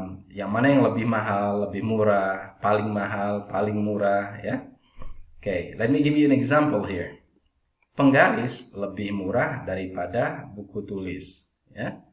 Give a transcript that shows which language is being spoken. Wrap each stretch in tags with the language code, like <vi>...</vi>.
<id>Yang mana yang lebih mahal, lebih murah, paling mahal, paling murah, ya.</id> <en>Okay, let me give you an example here.</en> <id>Penggaris lebih murah daripada buku tulis, ya.</id>